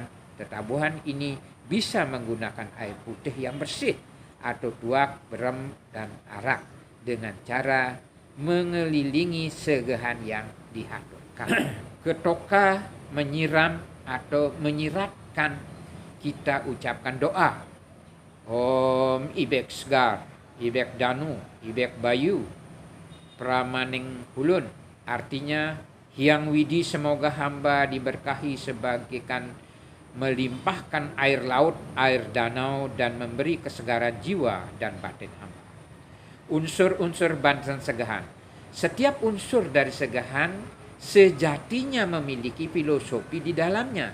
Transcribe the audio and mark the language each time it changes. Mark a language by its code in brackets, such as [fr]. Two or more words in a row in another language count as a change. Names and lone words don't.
[id] Tetabuhan ini bisa menggunakan air putih yang bersih atau tuak, berem, dan arak dengan cara mengelilingi segahan yang dihaturkan. Ketoka menyiram atau menyiratkan, kita ucapkan doa. [ban] Om Ibek Sgar, Ibek Danu, Ibek Bayu, Pramaning Hulun. [id] Artinya, Hyang Widi semoga hamba diberkahi sebagaikan melimpahkan air laut, air danau, dan memberi kesegaran jiwa dan batin hamba. Unsur-unsur banten segahan. Setiap unsur dari segahan sejatinya memiliki filosofi di dalamnya.